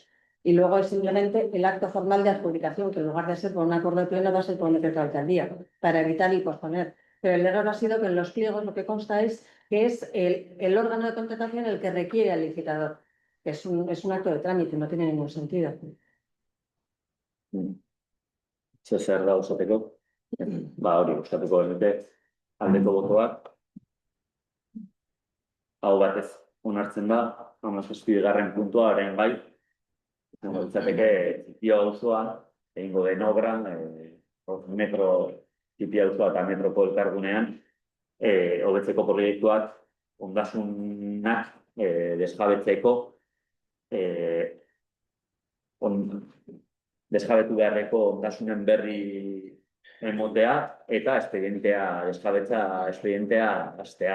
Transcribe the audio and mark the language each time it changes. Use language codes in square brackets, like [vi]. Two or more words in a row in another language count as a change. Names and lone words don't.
[es] Y luego es simplemente el acto formal de adjudicación, que en lugar de ser por un acuerdo de pleno va a ser por un decreto de alcaldía, para evitar y posponer. Pero el error ha sido que en los pliegos lo que consta es que es el órgano de contratación el que requiere al licitador, que es un acto de trámite, no tiene ningún sentido. [eu] Zer da osateko, hori gustatuko genuke aldeko botoak. Hau batez onartzen da, 17. puntua orain bai, izango litzateke Txipia auzoan egingo den obran, metro Txipia auzoa eta metroko elkargunean, hobetzeko proiektuak ondasunak desjabetzeko, desjabetu beharreko ondasunen berri emotea eta espedientea hastea.